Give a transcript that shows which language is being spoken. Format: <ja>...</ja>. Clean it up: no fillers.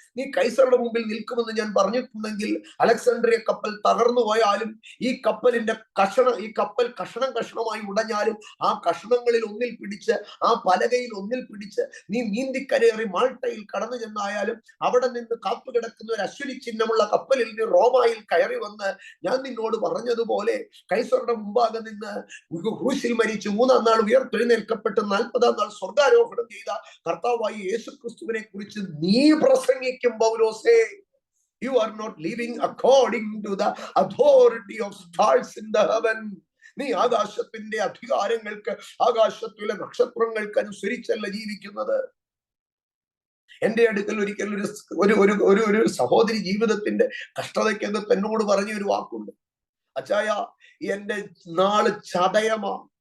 <ml>നീ കൈസറുടെ മുമ്പിൽ നിൽക്കുമെന്ന് ഞാൻ പറഞ്ഞിട്ടുണ്ടെങ്കിൽ അലക്സാണ്ട്രിയ കപ്പൽ തകർന്നു പോയാലും ഈ കപ്പലിന്റെ ഈ കപ്പൽ കഷണം കഷണമായി ഉടഞ്ഞാലും ആ കഷണങ്ങളിൽ ഒന്നിൽ പിടിച്ച്, ആ പലകയിൽ ഒന്നിൽ പിടിച്ച് നീ നീന്തിക്കരയേറി മാൾട്ടയിൽ കടന്നു ചെന്നായാലും അവിടെ നിന്ന് കാത്തു കിടക്കുന്ന ഒരു അശ്വനി ചിഹ്നമുള്ള കപ്പലിൽ നീ റോമായിൽ കയറി വന്ന് ഞാൻ നിന്നോട് പറഞ്ഞതുപോലെ കൈസറുടെ മുമ്പാകെ നിന്ന് ക്രൂശിൽ മരിച്ചു 3-ാം നാൾ ഉയർത്തെഴുന്നേൽക്കപ്പെട്ട് 40-ാം നാൾ സ്വർഗാരോഹണം ചെയ്ത കർത്താവായ യേശുക്രിസ്തുവിനെ കുറിച്ച് നീ പ്രസംഗിക്കും പൗലോസേ.</ml> <en>You are not living according to the authority of stars in the heaven.</en> <ml>നീ ആകാശത്തിന്റെ അധികാരങ്ങൾക്ക്, ആകാശത്തിലെ നക്ഷത്രങ്ങൾക്ക് അനുസരിച്ചല്ല ജീവിക്കുന്നത്. എന്റെ അടുക്കൽ ഒരിക്കൽ ഒരു സഹോദരി ജീവിതത്തിന്റെ കഷ്ടതയ്ക്കകത്ത് എന്നോട് പറഞ്ഞ ഒരു വാക്കുണ്ട്, അച്ചായ എന്റെ നാള് ചതയമാ.</ml>